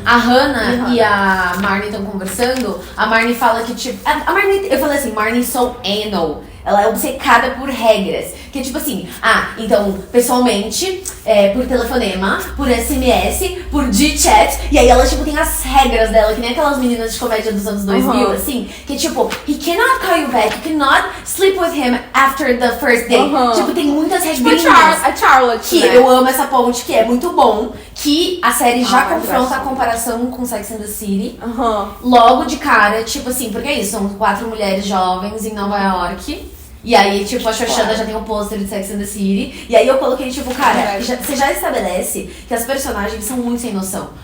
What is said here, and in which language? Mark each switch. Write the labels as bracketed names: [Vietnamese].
[Portuguese] A Hannah e a Marnie estão conversando. A Marnie fala que, tipo... A Marnie, eu falei assim, Marnie [English] so anal. [Portuguese] Ela é obcecada por regras. Que é tipo assim, então, pessoalmente, por telefonema, por SMS, por G-Chat. E aí ela, tipo, tem as regras dela, que nem aquelas meninas de comédia dos anos 2000, assim. Que tipo, [English] he cannot call you back, you cannot sleep with him after the first date. [Portuguese] Tipo, tem muitas regrinhas. Tipo a Charlotte, que né? eu amo essa ponte, que é muito bom. Que a série já confronta a comparação com Sex and the City. Logo de cara, tipo assim, porque é isso, são 4 mulheres jovens em Nova York. E aí, tipo, a Shoshana já tem um pôster de Sex and the City. E aí eu coloquei, tipo, cara, você já estabelece que as personagens são muito sem noção.